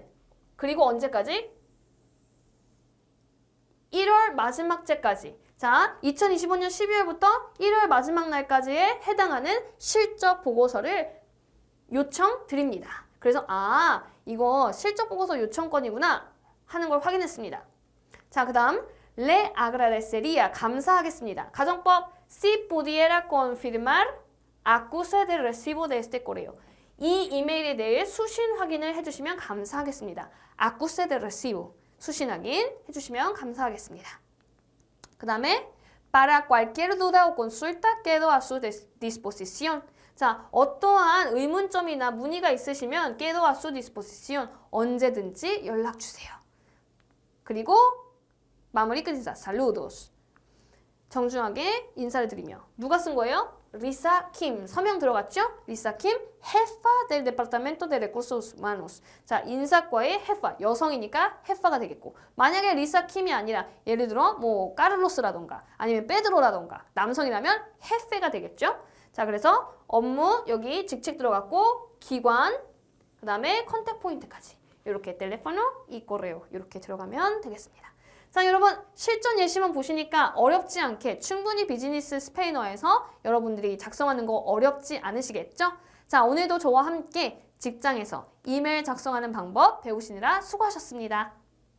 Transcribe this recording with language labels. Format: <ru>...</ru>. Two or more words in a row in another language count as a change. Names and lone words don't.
<ko>그리고 언제까지? 1월 마지막 주까지. 자, 2025년 12월부터 1월 마지막 날까지에 해당하는 실적 보고서를 요청드립니다. 그래서 이거 실적 보고서 요청건이구나 하는 걸 확인했습니다. 자, 그 다음</ko> <es>Le agradecería,</es> <ko>감사하겠습니다. 가정법,</ko> <es>si pudiera confirmar acuse de recibo de este correo.</es> <ko>이 이메일에 대해 수신 확인을 해주시면 감사하겠습니다.</ko> <es>acuse de recibo,</es> <ko>수신 확인 해주시면 감사하겠습니다. 그 다음에</ko> <es>para cualquier duda o consulta quedo a su disposición.</es> <ko>자, 어떠한 의문점이나 문의가 있으시면</ko> <es>quedo a su disposición,</es> <ko>언제든지 연락 주세요. 그리고 마무리 끝인사, saludos. 정중하게 인사를 드리며. 누가 쓴 거예요? 리사 킴. 서명 들어갔죠? 리사 킴,</ko> <es>jefa del Departamento de Recursos Humanos.</es> <ko>자, 인사과의 jefa. 여성이니까 jefa가 되겠고. 만약에 리사 킴이 아니라 예를 들어 뭐 까를로스라던가 아니면 페드로라던가 남성이라면 jefe가 되겠죠? 자, 그래서 업무 여기 직책 들어갔고 기관 그 다음에 컨택 포인트까지. 이렇게</ko> <es>teléfono y correo</es> <ko>이렇게 들어가면 되겠습니다. 자, 여러분 실전 예시만 보시니까 어렵지 않게 충분히 비즈니스 스페인어에서 여러분들이 작성하는 거 어렵지 않으시겠죠? 자, 오늘도 저와 함께 직장에서 이메일 작성하는 방법 배우시느라 수고하셨습니다.</ko>